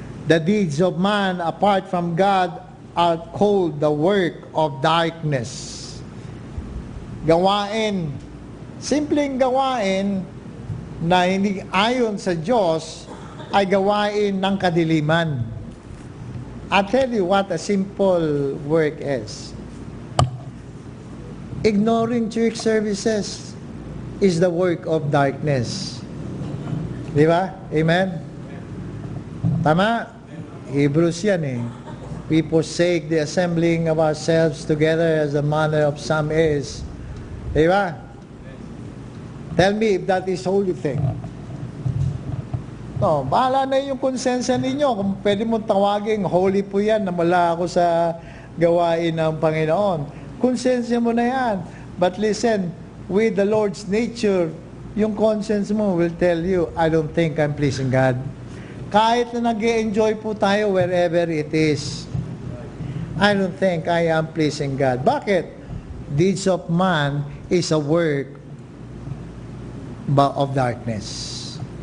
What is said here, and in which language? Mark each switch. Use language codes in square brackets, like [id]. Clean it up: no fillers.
[en] The deeds of man apart from God are called the work of darkness. [tl] Gawain, simpleng gawain na hindi ayon sa Diyos ay gawain ng kadiliman. [en] I'll tell you what a simple work is. Ignoring church services is the work of darkness. [tl] Di ba? Amen? Tama? Hebrews yan eh. [en] We forsake the assembling of ourselves together as the manner of some is. [tl] Di ba? [en] Tell me if that is holy thing. [tl] No, bahala na yung konsensya ninyo. Kung pwede mong tawagin, holy po yan na wala ako sa gawain ng Panginoon. Konsensya mo na yan. [en] But listen, with the Lord's nature, yung conscience mo will tell you, I don't think I'm pleasing God. [tl] Kahit na nag-enjoy po tayo [en] wherever it is, I don't think I am pleasing God. Bakit? Deeds of man is a work of darkness.